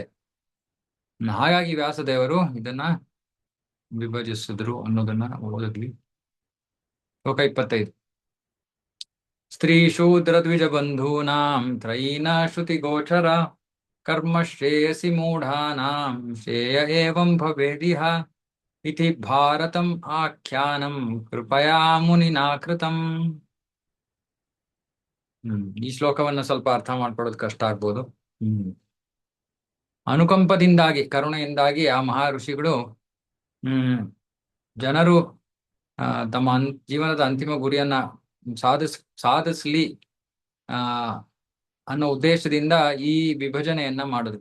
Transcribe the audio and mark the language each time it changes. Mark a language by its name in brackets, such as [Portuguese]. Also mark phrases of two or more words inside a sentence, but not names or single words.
[Kannada] ಹಾಗಾಗಿ ವ್ಯಾಸದೇವರು ಇದನ್ನ ವಿಭಜಿಸಿದ್ರು ಅನ್ನೋದನ್ನ ಓದಿದ್ವಿ. [Sanskrit] ಶ್ಲೋಕ 25. ಸ್ತ್ರೀ ಶೂದ್ರ ದ್ವಿಜ ಬಂಧೂನಾಂ ತ್ರಯೀನ ಶ್ರುತಿ ಗೋಚರ ಕರ್ಮ ಶ್ರೇಯಸಿ ಮೂಢಾನಾಂ ಶ್ರೇಯ ಏವಂ ಭವೇದಿಹ ಇತಿ ಭಾರತಂ ಆಖ್ಯಾನಂ ಕೃಪಯಾ ಮುನಿನಾ ಕೃತಂ. [Kannada] ಈ ಶ್ಲೋಕವನ್ನ ಸ್ವಲ್ಪ ಅರ್ಥ ಮಾಡ್ಕೊಳ್ಳೋದು ಕಷ್ಟ ಆಗ್ಬೋದು. ಅನುಕಂಪದಿಂದಾಗಿ, ಕರುಣೆಯಿಂದಾಗಿ ಆ ಮಹಾ ಋಷಿಗಳು ಜನರು ಆ, ತಮ್ಮ ಜೀವನದ ಅಂತಿಮ ಗುರಿಯನ್ನ ಸಾಧಿಸ್ಲಿ ಆ ಅನ್ನೋ ಉದ್ದೇಶದಿಂದ ಈ ವಿಭಜನೆಯನ್ನ ಮಾಡುದು.